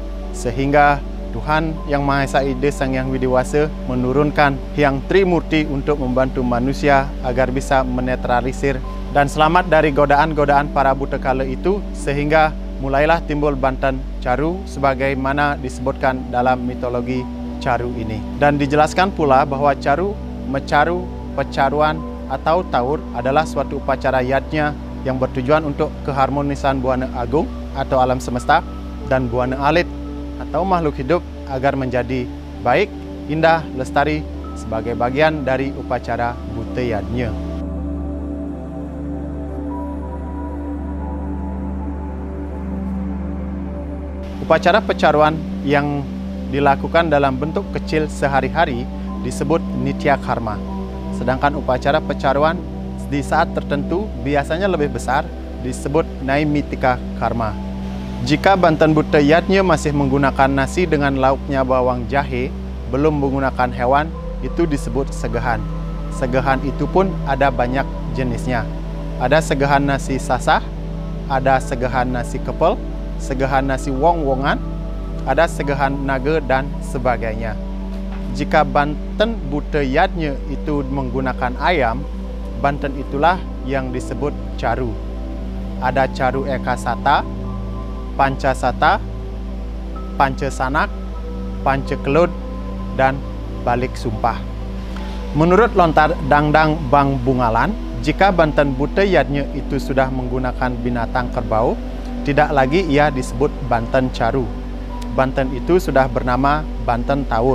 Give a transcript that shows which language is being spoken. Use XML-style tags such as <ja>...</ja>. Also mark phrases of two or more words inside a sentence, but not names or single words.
<id>Sehingga Tuhan Yang Maha Esa Ide Sang Hyang Widiwasa menurunkan Hyang Trimurti untuk membantu manusia agar bisa menetralisir dan selamat dari godaan-godaan para buta kala itu, sehingga mulailah timbul Banten Caru sebagaimana disebutkan dalam mitologi caru ini. Dan dijelaskan pula bahwa caru, mecaru, pecaruan atau taur adalah suatu upacara yatnya yang bertujuan untuk keharmonisan buana agung atau alam semesta dan buana alit atau makhluk hidup agar menjadi baik, indah, lestari sebagai bagian dari upacara buta yatnya. Upacara pecaruan yang dilakukan dalam bentuk kecil sehari-hari disebut nitya karma. Sedangkan upacara pecaruan di saat tertentu biasanya lebih besar disebut naimitika karma. Jika Banten buta yatnya masih menggunakan nasi dengan lauknya bawang jahe, belum menggunakan hewan, itu disebut segahan. Segahan itu pun ada banyak jenisnya. Ada segahan nasi sasah, ada segahan nasi kepel, segahan nasi wong-wongan, ada segahan naga dan sebagainya. Jika Banten buta yatnya itu menggunakan ayam, Banten itulah yang disebut caru. Ada caru eka sata, panca sata, panca sanak, panca kelud, dan balik sumpah. Menurut lontar dangdang Bang Bungalan, jika Banten buta yatnya itu sudah menggunakan binatang kerbau, tidak lagi ia disebut Banten caru. Banten itu sudah bernama Banten taur.</id>